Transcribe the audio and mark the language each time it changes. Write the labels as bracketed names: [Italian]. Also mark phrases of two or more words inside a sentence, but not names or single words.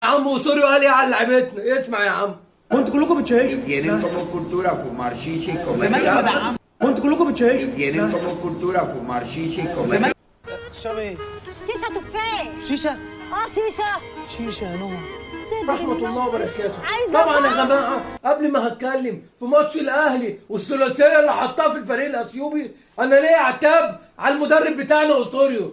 [Arabic] عم وسوريو قال ايه على لعبتنا؟ اسمع يا عم. وانتوا كلكم بتشيشوا. [Spanish] Tienen como cultura fumar chicha y comer [Arabic] وانتوا كلكم بتشيشوا. [Spanish] Tienen como cultura fumar chicha y comer [Arabic] تشرب ايه؟ شيشة تفاح. شيشة؟ اه شيشة. شيشة يا نور. رحمة الله وبركاته. عايزة طبعا يا أفهم. جماعة قبل ما هتكلم في ماتش الأهلي والثلاثية اللي حطها في الفريق الأثيوبي، أنا ليا عتاب على المدرب بتاعنا أوسوريو.